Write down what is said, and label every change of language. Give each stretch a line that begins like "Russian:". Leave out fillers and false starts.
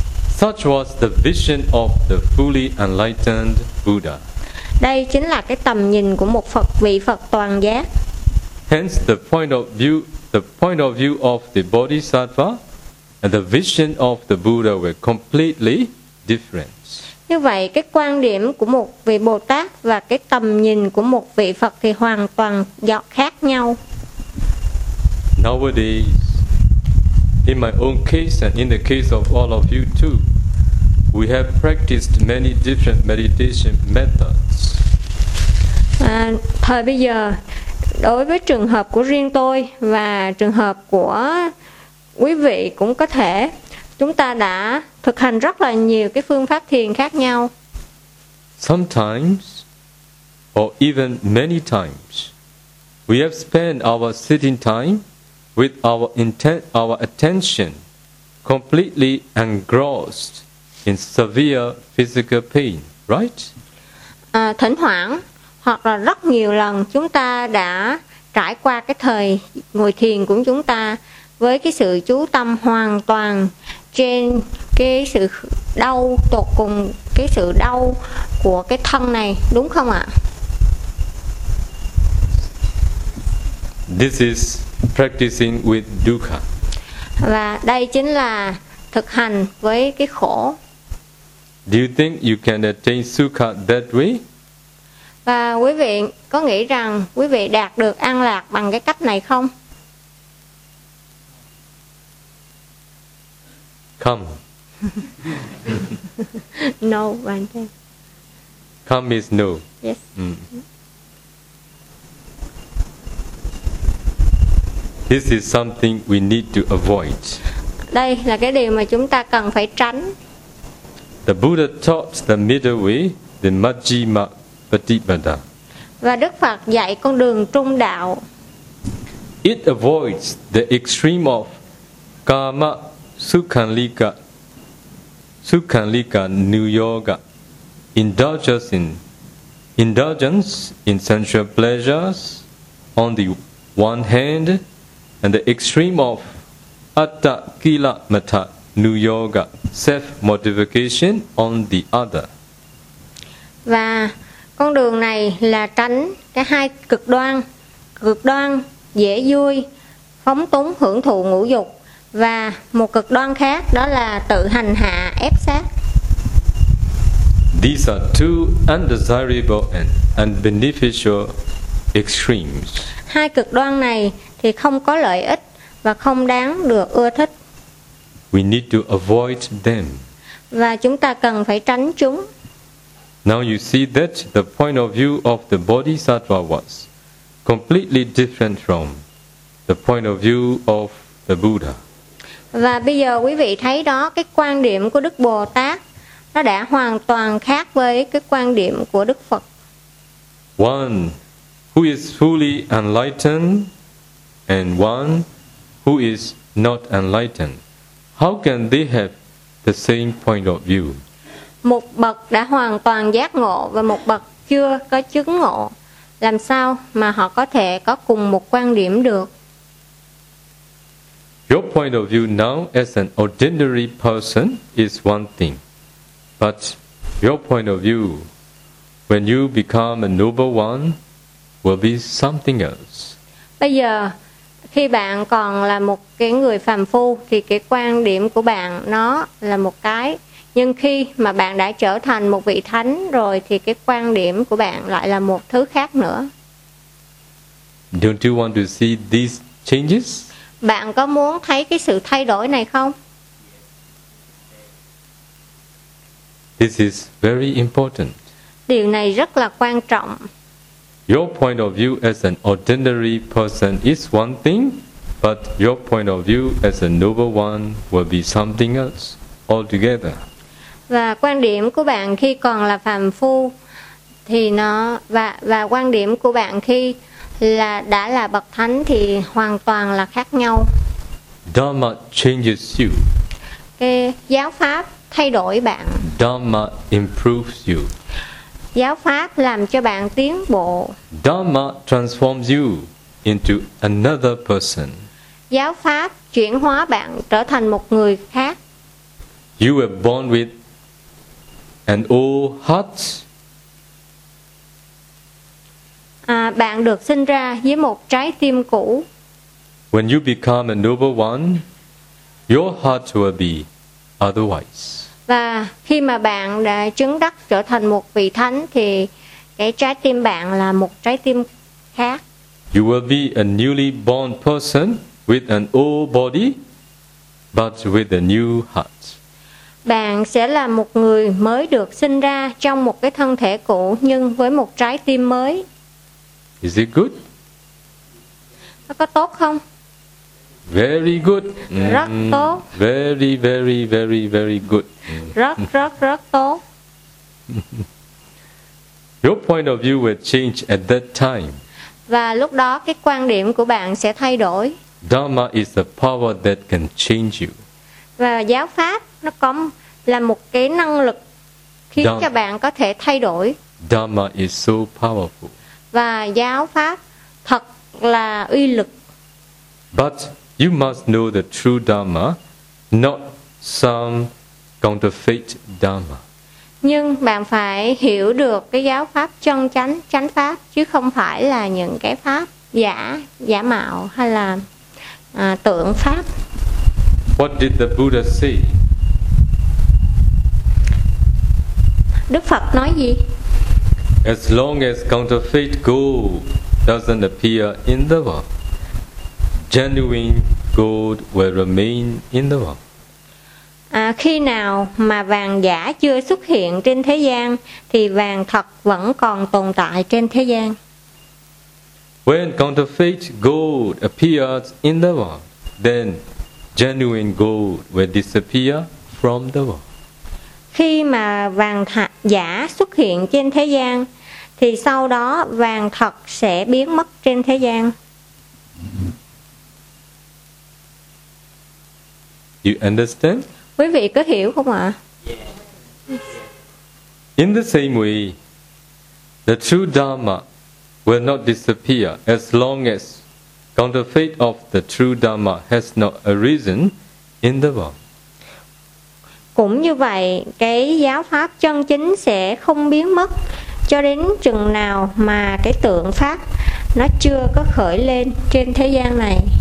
English: Such was the vision of the fully enlightened Buddha.
Vietnamese: Đây chính là cái tầm nhìn của một Phật, vị Phật toàn giác.
English: Hence the point of view of the Bodhisattva and the vision of the Buddha were completely different.
Vietnamese: Như vậy cái quan điểm của một vị Bồ Tát và cái tầm nhìn của một vị Phật thì hoàn toàn khác nhau.
English: Nowadays, In my own case and in the case of all of you too, we have practiced many different meditation methods.
Vietnamese: À, thời bây giờ, đối với trường hợp của riêng tôi và trường hợp của quý vị cũng có thể, chúng ta đã thực hành rất là nhiều cái phương pháp thiền khác nhau.
English: Sometimes, or even many times, we have spent our sitting time with our intent, our attention completely engrossed in severe physical pain, right?
Vietnamese: À, thỉnh thoảng hoặc là rất nhiều lần chúng ta đã trải qua cái thời ngồi thiền của chúng ta với cái sự chú tâm hoàn toàn trên cái sự đau tột cùng, cái sự đau của cái thân này, đúng không ạ?
English: This is practicing with dukkha.
Vietnamese: Và đây chính là thực hành với cái khổ.
English: Do you think you can attain sukha that way?
Vietnamese: Và quý vị có nghĩ rằng quý vị đạt được an lạc bằng cái cách này không?
English: Come. No, one thing. Come is no. Yes. Mm. This is something we need to avoid.
Vietnamese: Đây là cái điều mà chúng ta cần phải tránh.
English: The Buddha taught the middle way, the Majjhima Patipada.
Vietnamese: Và Đức Phật dạy con đường trung đạo.
English: It avoids the extreme of kama sukhanlika, sukhanlika niyoga, indulgence in sensual pleasures on the one hand, and the extreme of atta kila mata niyoga, self-mortification on the other.
Vietnamese: Và con đường này là tránh cái hai cực đoan dễ vui, phóng túng hưởng thụ ngũ dục, và một cực đoan khác đó là tự hành hạ ép sát.
English: These are two undesirable and unbeneficial extremes.
Vietnamese: Hai cực đoan này thì không có lợi ích và không đáng được ưa thích.
English: We need to avoid them.
Vietnamese: Và chúng ta cần phải tránh chúng.
English: Now you see that the point of view of the Bodhisattva was completely different from the point of view of the Buddha.
Vietnamese: Và bây giờ quý vị thấy đó, cái quan điểm của Đức Bồ Tát nó đã hoàn toàn khác với cái quan điểm của Đức Phật.
English: One who is fully enlightened and one who is not enlightened, how can they have the same point of view?
Vietnamese: Một bậc đã hoàn toàn giác ngộ và một bậc chưa có chứng ngộ, làm sao mà họ có thể có cùng một quan điểm được?
English: Your point of view now as an ordinary person is one thing, but your point of view when you become a noble one will be something else.
Vietnamese: Bây giờ khi bạn còn là một cái người phàm phu thì cái quan điểm của bạn nó là một cái, nhưng khi mà bạn đã trở thành một vị thánh rồi thì cái quan điểm của bạn lại là một thứ khác nữa.
English: Don't you want to see these changes?
Vietnamese: Bạn có muốn thấy cái sự thay đổi này không?
English: This is very important.
Vietnamese: Điều này rất là quan trọng.
English: Your point of view as an ordinary person is one thing, but your point of view as a noble one will be something else altogether.
Vietnamese: Và quan điểm của bạn khi còn là phàm phu thì nó và quan điểm của bạn khi là đã là bậc thánh thì hoàn toàn là khác nhau.
English: Dharma changes you.
Vietnamese: Cái giáo pháp thay đổi bạn.
English: Dharma improves you.
Vietnamese: Giáo pháp làm cho bạn tiến bộ.
English: Dharma transforms you into another person.
Vietnamese: Giáo pháp chuyển hóa bạn trở thành một người khác.
English: You were born with an old heart.
Vietnamese: À, bạn được sinh ra với một trái tim cũ.
English: When you become a noble one, your heart will be otherwise.
Vietnamese: Và khi mà bạn đã chứng đắc trở thành một vị thánh thì cái trái tim bạn là một trái tim khác.
English: You will be a newly born person with an old body but with a new heart.
Vietnamese: Bạn sẽ là một người mới được sinh ra trong một cái thân thể cũ nhưng với một trái tim mới.
English: Is it good?
Vietnamese: Nó có tốt không?
English: Very good.
Vietnamese: Rất tốt.
English: Very, very, very, very good.
Vietnamese: Rất tốt.
English: Your point of view will change at that time.
Vietnamese: Và lúc đó cái quan điểm của bạn sẽ thay đổi.
English: Dharma is the power that can change you.
Vietnamese: Và giáo pháp nó có là một cái năng lực khiến cho bạn có thể thay đổi.
English: Dharma is so powerful.
Vietnamese: Và giáo pháp thật là uy lực.
English: But you must know the true Dharma, not some counterfeit Dharma.
Vietnamese: Nhưng bạn phải hiểu được cái giáo pháp chân chánh, chánh pháp, chứ không phải là những cái pháp giả, giả mạo hay là tượng pháp.
English: What did the Buddha say?
Vietnamese: Đức Phật nói gì?
English: As long as counterfeit gold doesn't appear in the world, genuine gold will remain in the world.
Vietnamese: À, khi nào mà vàng giả chưa xuất hiện trên thế gian thì vàng thật vẫn còn tồn tại trên thế gian.
English: When counterfeit gold appears in the world, then genuine gold will disappear from the world.
Vietnamese: Khi mà vàng thật giả xuất hiện trên thế gian thì sau đó vàng thật sẽ biến mất trên thế gian.
English: You understand?
Vietnamese: Quý vị có hiểu không ạ?
English: In the same way, the true Dharma will not disappear as long as counterfeit of the true Dharma has not arisen in the world.
Vietnamese: Cũng như vậy, cái giáo pháp chân chính sẽ không biến mất cho đến chừng nào mà cái tượng pháp nó chưa có khởi lên trên thế gian này.